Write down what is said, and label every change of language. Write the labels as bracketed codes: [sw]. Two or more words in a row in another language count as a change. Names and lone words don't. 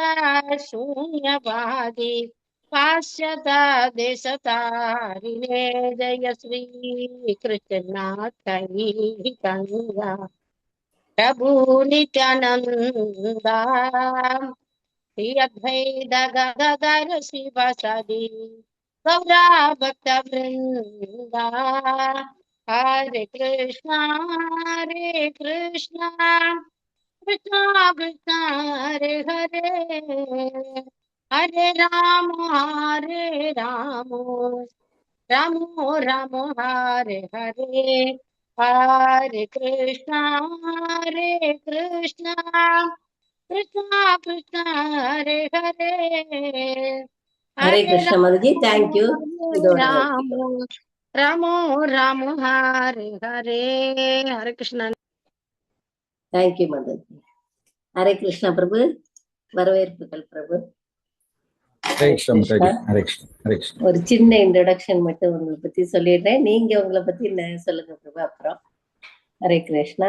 [sa] शून्यवादी पाश्चाता देशतारिणे जय श्री कृष्ण चैतन्य प्रभु नित्यानंदा श्री अद्वैत गदाधर शिवासादि गौरा भक्त वृंदा हरे कृष्णा कृष्णा कृष्ण हरे हरे हरे राम राम राम हरे हरे हरे कृष्णा कृष्णा कृष्ण कृष्ण हरे हरे ஹரே हरे [ta] கிருஷ்ண மாதாஜி, தேங்க்யூ. இதோட [sa] राम [ta] நிறுத்திக்கோ. [sa] राम राम हरे हरे हरे कृष्ण. [ta] தேங்க்யூ மாதாஜி. ஹரே கிருஷ்ணா பிரபு, வரவேற்புகள் பிரபு. ஹரே கிருஷ்ணா. ஒரு சின்ன இன்ட்ரோடக்ஷன் மட்டும் உங்களை பத்தி சொல்லிடுறேன். நீங்க உங்களை பத்தி சொல்லுங்க பிரபு. அப்புறம் ஹரே கிருஷ்ணா.